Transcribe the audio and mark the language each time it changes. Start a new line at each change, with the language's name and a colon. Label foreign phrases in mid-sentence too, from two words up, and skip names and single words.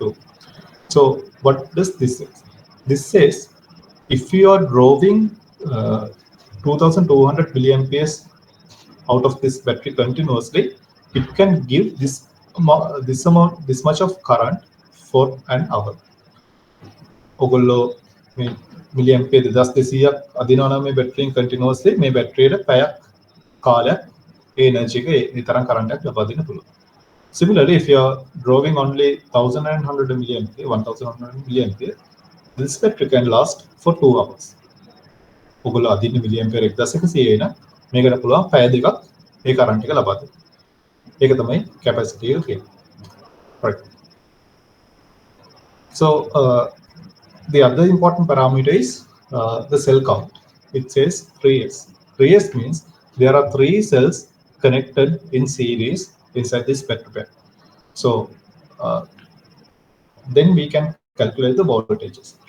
English: So what does this say? This says if you are drawing 2200 milliamperes out of this battery continuously, it can give this much of current for an hour.
Sinhala: ඔගොල්ලෝ මේ මිලියම්පියර් 2200ක් අදිනවා නම් මේ බැටරියෙන් කන්ටිනියස්ලි මේ බැටරියට පැයක් කාලයක් ඒ එනර්ජි එක ඒ තරම් කරන්ට් එකක් ලබා දෙන්න පුළුවන්.
English: Similarly, if you are drawing only 1100 milliampere, 1100 milliampere, this battery can last for 2 hours.
Sinhala: ඔගොල්ලෝ අදින්න මිලියම්පියර් 1100 නම් මේකට පුළුවන් පැය දෙකක් ඒ කරන්ට් එක ලබා දෙන්න. ඒක තමයි capacity එක කියන්නේ.
English: Right. So the other important parameter is the cell count. It says 3s. 3s means there are 3 cells connected in series inside this battery pack. So then we can calculate the voltages, right?